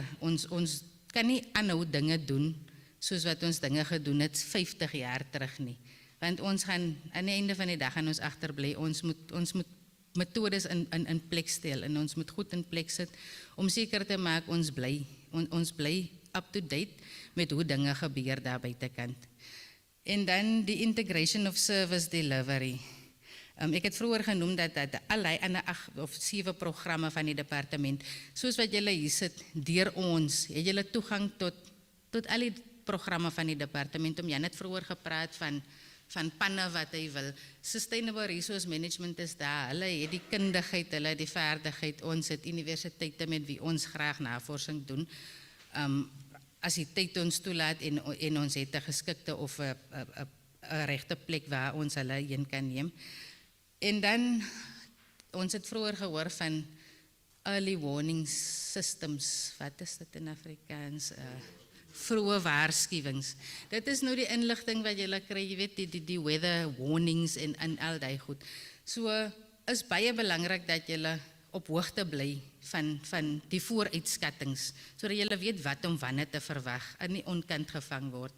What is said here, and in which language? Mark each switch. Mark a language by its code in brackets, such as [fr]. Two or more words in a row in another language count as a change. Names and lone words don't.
[af] Ons kan nie aanhou dinge doen soos wat ons dinge gedoen het 50 jaar terug nie. Want ons gaan aan die einde van die dag aan ons agterbly. Ons moet metodes in plek stel en ons moet goed in plek sit om seker te maak ons bly [en] up to date [af] met hoe dinge gebeur daar buitekant. En dan die [en] integration of service delivery. [af] Ek het vroeër genoem dat allerlei ander 8 of 7 programme van die departement, soos wat julle hier sit, deur ons, het julle toegang tot al die programme van die departement. Jan het vroeër gepraat van panne wat hy wil. Sustainable Resource Management is daar, hulle het die kundigheid, hulle het die vaardigheid, ons het universiteite met wie ons graag navorsing doen. As die tyd ons toelaat en ons het 'n geskikte of 'n regte plek waar ons hulle heen kan neem. En dan, ons het vroeër gehoor van [en] early warning systems, [af] wat is dit in Afrikaans? Vroeë waarskuwings. Dit is nou die inligting wat jy kry, jy weet, die [en] weather warnings [af] en al die goed. So is baie belangrik dat jy op hoogte bly van die vooruitskattings, sodat jy weet wat om wanneer te verwag en nie onkant gevang word.